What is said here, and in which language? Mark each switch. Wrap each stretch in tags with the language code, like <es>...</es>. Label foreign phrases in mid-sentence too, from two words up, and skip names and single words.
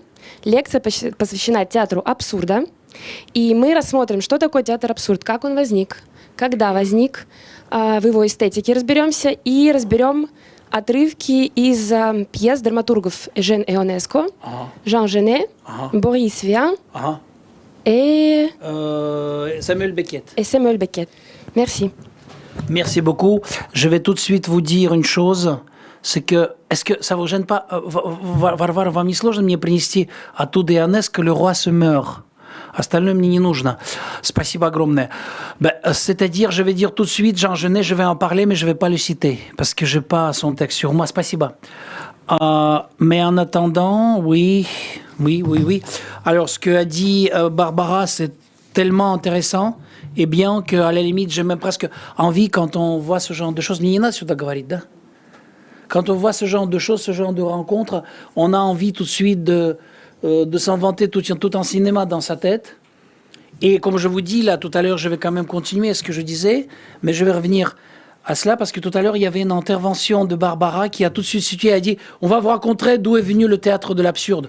<ru>Лекция посвящена театру абсурда. И мы рассмотрим, что такое театр абсурд, как он возник, когда возник, в его эстетике разберемся и разберем отрывки из пьес драматургов Эжен Ионеско, Жан Жене, Борис Vian et</ru> <fr>Samuel Beckett. Et Samuel Beckett. Merci. Merci beaucoup. Je vais tout de suite vous dire une chose. C'est que, est-ce que ça vous gêne pas,</fr> <ru>Варвара, вам не сложно мне принести оттуда Ионеско «Le roi se meurt»? Остальное мне не нужно. Спасибо огромное.</ru> <fr>C'est-à-dire, je vais dire tout de suite, Jean Genet, je vais en parler, mais je ne vais pas le citer, parce que je n'ai pas son texte sur moi. Спасибо. Mais en attendant, oui. Alors, ce qu'a dit Barbara, c'est tellement intéressant, et bien qu'à la limite, j'ai même presque envie, quand on voit ce genre de choses,</fr> <ru>не надо сюда говорить, да?</ru> <fr>Quand on voit ce genre de choses, ce genre de rencontres, on a envie tout de suite de s'inventer tout un cinéma dans sa tête. Et comme je vous dis, là, tout à l'heure, je vais quand même continuer à ce que je disais, mais je vais revenir à cela, parce que tout à l'heure, il y avait une intervention de Barbara qui a tout de suite situé, elle a dit « On va vous raconter d'où est venu le théâtre de l'absurde ».</fr>